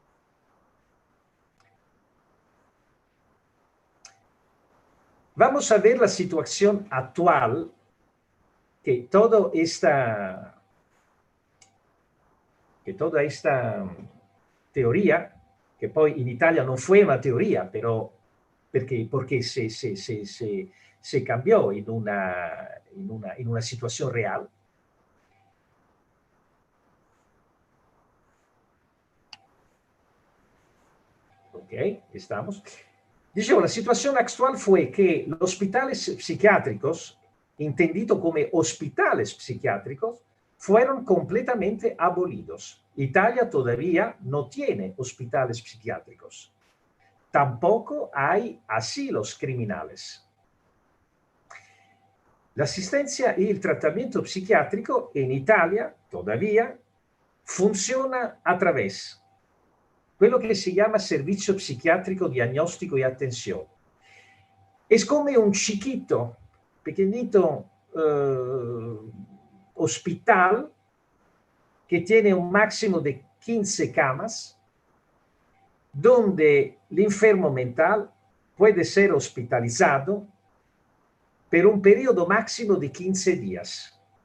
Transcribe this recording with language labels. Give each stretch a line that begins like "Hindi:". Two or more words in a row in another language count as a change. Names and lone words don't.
Spanish: Vamos a ver la situación actual, que toda esta teoría,
Italian: che poi in Italia non fu una teoria, però perché
Spanish: se cambiò
Italian: in una situazione reale.
Spanish: Ok, estamos. Dicevo, la situación actual fue que los hospitales psiquiátricos, entendido como hospitales psiquiátricos, fueron completamente abolidos. Italia todavía no tiene hospitales psiquiátricos. Tampoco hay asilos criminales. La asistencia y el tratamiento psiquiátrico en Italia todavía funciona a través
Italian: quello che si chiama servizio psichiatrico diagnostico
Spanish: y atención. Es como un chiquito, pequeñito hospital que tiene un máximo de 15 camas, donde el enfermo mental puede ser hospitalizado por un periodo máximo de 15 días.